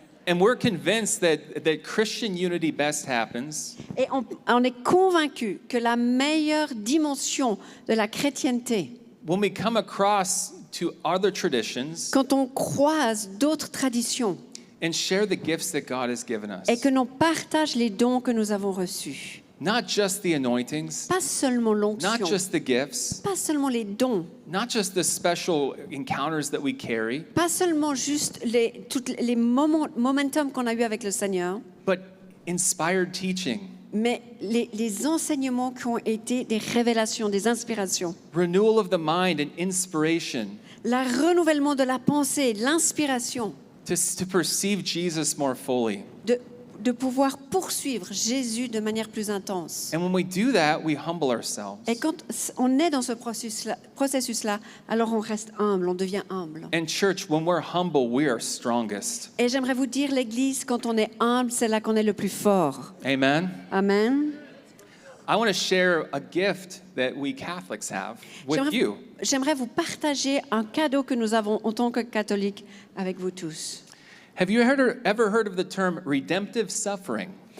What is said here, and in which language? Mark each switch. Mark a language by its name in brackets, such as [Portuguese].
[English] And we're convinced that Christian unity best happens [French] Et on est convaincus que la meilleure dimension de la chrétienté, [English] when we come across to other traditions [French] quand on croise d'autres traditions [English] and share the gifts that God has given us. [French] et que l'on partage les dons que nous avons reçus. [English] Not just the anointings, [French] Pas seulement [English] not [French] l'onction, [English] just the gifts, [French] pas seulement les dons, [English] not just the special encounters that we carry, [French] pas seulement juste tous les momentum qu'on a eu avec le Seigneur, [English] but inspired teaching, [French] mais les enseignements qui ont été des révélations, des inspirations. [English] renewal of the mind and inspiration [French] Le renouvellement de la pensée, l'inspiration, [English] to perceive Jesus more fully. [French] de pouvoir poursuivre Jésus de manière plus intense. [English] And when we do that, we humble ourselves. [French] Et quand on est dans ce processus-là, alors on reste humble, on devient humble. [English] And church, when we're humble, we are strongest. [French] Et j'aimerais vous dire, l'Église, quand on est humble, c'est là qu'on est le plus fort. [English] Amen. [French] Amen. [English] I want to share a gift that we Catholics have with you. [French] J'aimerais vous partager un cadeau que nous avons en tant que catholiques avec vous tous. [English] Have you ever heard of the term redemptive suffering?